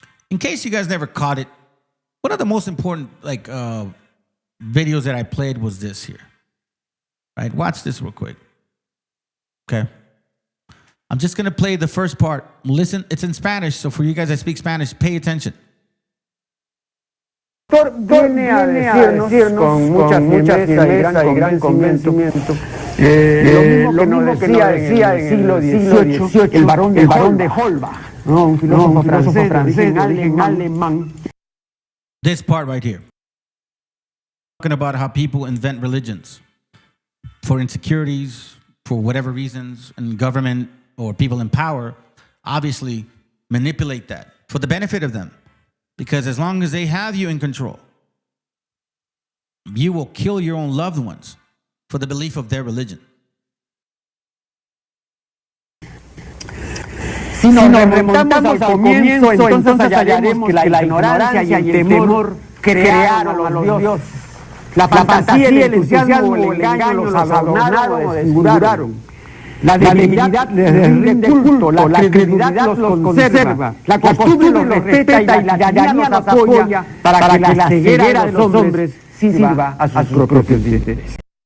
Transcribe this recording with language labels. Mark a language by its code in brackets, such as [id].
[en] In case you guys never caught it, one of the most important videos that I played was this here. Right? Watch this real quick. Okay. I'm just going to play the first part. Listen, it's in Spanish, so for you guys that speak Spanish, pay attention. [es] Viene a decirnos con mucha firmeza y gran convencimiento lo mismo que nos decía en el siglo XVIII el barón de Holbach, un filósofo francés de origen alemán. [en] This part right here. Talking about how people invent religions for insecurities, for whatever reasons, and government or people in power obviously manipulate that for the benefit of them. Because as long as they have you in control, you will kill your own loved ones for the belief of their religion. [es] Si nos remontamos al comienzo, entonces hallaremos que la ignorancia y el temor crearon a los dioses. La fantasía, el entusiasmo, el engaño los adornaron, desfiguraron. La divinidad les rinde culto, la credibilidad los conserva, la costumbre los respeta y la tiranía los apoya para que la ceguera de los hombres sirva a sus propios intereses.